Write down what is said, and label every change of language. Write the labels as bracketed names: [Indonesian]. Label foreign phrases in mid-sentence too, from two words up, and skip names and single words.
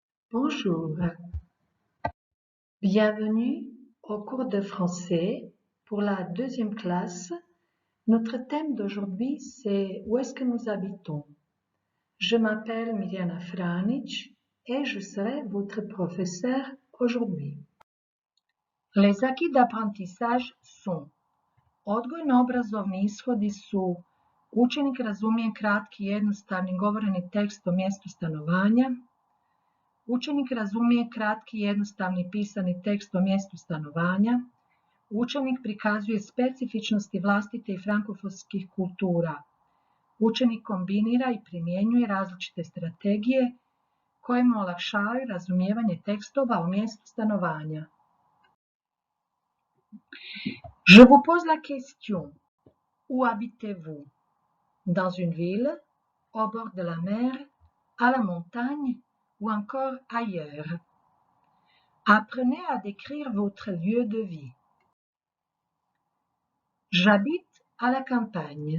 [French] Bonjour, bienvenue au cours de français pour la deuxième classe. Notre thème d'aujourd'hui c'est où est-ce que nous habitons. Je m'appelle Mirjana Franić et je serai votre professeur aujourd'hui. Les acquis d'apprentissage sont [Croatian] odgojno-obrazovni ishodi su učenik razumije kratki i jednostavni govoreni tekst o mjestu stanovanja. Učenik razumije kratki i jednostavni pisani tekst o mjestu stanovanja. Učenik prikazuje specifičnosti vlastite i frankofonskih kultura. Učenik kombinira i primjenjuje različite strategije koje mu olakšavaju razumijevanje tekstova o mjestu stanovanja. [French] Je vous pose la question. Où habitez-vous? Dans une ville, au bord de la mer, à la montagne ou encore ailleurs. Apprenez à décrire votre lieu de vie. J'habite à la campagne.